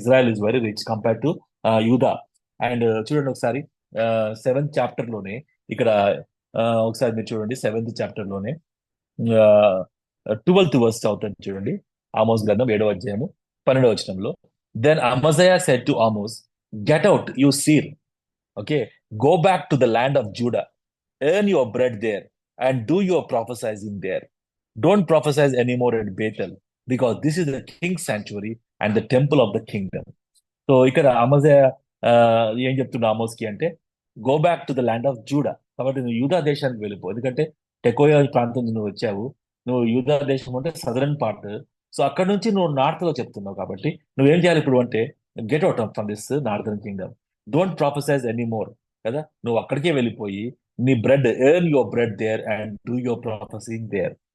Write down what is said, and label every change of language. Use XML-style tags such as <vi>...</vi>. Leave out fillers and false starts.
<en>Israel is very rich compare to యూదా.</en> <te>And చూడండి ఒకసారి 7th చాప్టర్ లోనే ఇక్కడ ఒకసారి మీరు చూడండి 7th చాప్టర్ లోనే 12th వర్స్ చదువుతాను చూడండి. ఆమోస్ గ్రంథం 7వ అధ్యాయము 12వ వచనంలో,</te> <en>Then Amaziah said to Amos, get out you seer, okay, go back to the land of Judah, earn your bread there and do your prophesying there. Don't prophesy anymore at Bethel, because this is the king's sanctuary and the temple of the kingdom.</en> <te>So ఇక్కడ అమజయా ఏం చెప్తున్నా ఆమోస్కి అంటే,</te> <en>Go back to the land of Judah.</en> <te>కాబట్టి నువ్వు యూదా దేశానికి వెళ్ళిపో, ఎందుకంటే టెకోయా ప్రాంతం నుంచి నువ్వు వచ్చావు, నువ్వు యూదా దేశం అంటే సదరన్ పార్ట్. సో అక్కడ నుంచి నువ్వు నార్త్ లో చెప్తున్నావు, కాబట్టి నువ్వేం చేయాలి ఇప్పుడు అంటే,</te> <en>get out from this northern kingdom, don't prophesize anymore</en> <te>కదా, నువ్వు అక్కడికే వెళ్ళిపోయి నీ bread,</te> <en>Earn your bread there and do your prophesying there.</en>